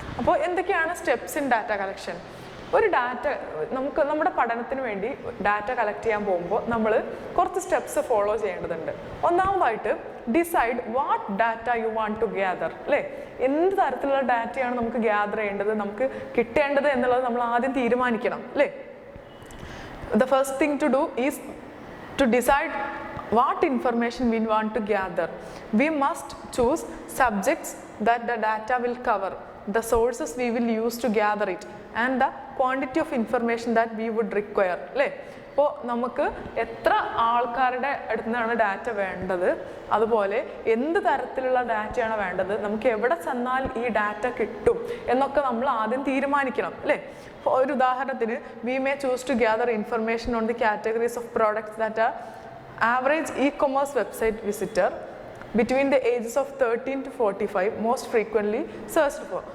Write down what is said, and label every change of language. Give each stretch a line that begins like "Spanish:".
Malayalam: അപ്പോൾ എന്തൊക്കെയാണ് steps in data collection? ഒരു ഡാറ്റ നമ്മുടെ പഠനത്തിന് വേണ്ടി ഡാറ്റ കളക്ട് ചെയ്യാൻ പോകുമ്പോൾ നമ്മൾ കുറച്ച് സ്റ്റെപ്സ് ഫോളോ ചെയ്യേണ്ടതുണ്ട്. ഒന്നാമതായിട്ട്
English: Decide what data you want to gather, അല്ലേ?
Malayalam: എന്ത് തരത്തിലുള്ള ഡാറ്റയാണ് നമുക്ക് ഗ്യാദർ ചെയ്യേണ്ടത്, നമുക്ക് കിട്ടേണ്ടത് എന്നുള്ളത് നമ്മൾ ആദ്യം തീരുമാനിക്കണം, അല്ലേ?
English: The first thing to do is to decide what information we want to gather. We must choose subjects that the data will cover, the sources we will use to gather it, and the quantity of information that we would require, അല്ലേ?
Malayalam: അപ്പോൾ നമുക്ക് എത്ര ആൾക്കാരുടെ അടുത്ത് നിന്നാണ് data വേണ്ടത്, അതുപോലെ എന്ത് തരത്തിലുള്ള ഡാറ്റയാണ് വേണ്ടത്, നമുക്ക് എവിടെ ചെന്നാൽ ഈ ഡാറ്റ കിട്ടും എന്നൊക്കെ നമ്മൾ ആദ്യം തീരുമാനിക്കണം, അല്ലേ? അപ്പോൾ ഒരു ഉദാഹരണത്തിന്,
English: We may choose to gather information on the categories of products that are average e-commerce website visitor between the ages of 13 to 45 most frequently searched for.